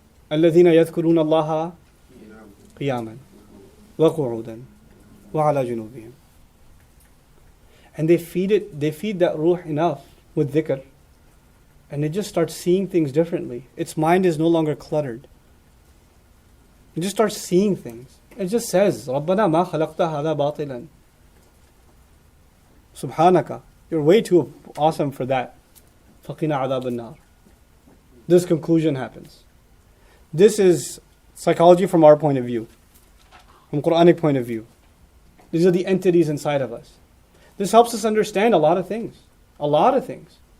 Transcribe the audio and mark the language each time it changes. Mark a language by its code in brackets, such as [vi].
[ar] الَّذِينَ يَذْكُرُونَ اللَّهَ قِيَامًا. وَقُعُودًا وَعَلَى جُنُوبِهِمْ. [en] And they feed that ruh enough with dhikr, and it just starts seeing things differently. Its mind is no longer cluttered. It just starts seeing things. It just says, [ar] رَبَّنَا مَا خَلَقْتَ هَذَا بَاطِلًا. [en] Subhanaka, you're way too awesome for that. [ar] فَقِنَا عَذَابَ النَّارِ. [en] This conclusion happens. This is psychology from our point of view, from Quranic point of view. These are the entities inside of us. This helps us understand a lot of things. A lot of things.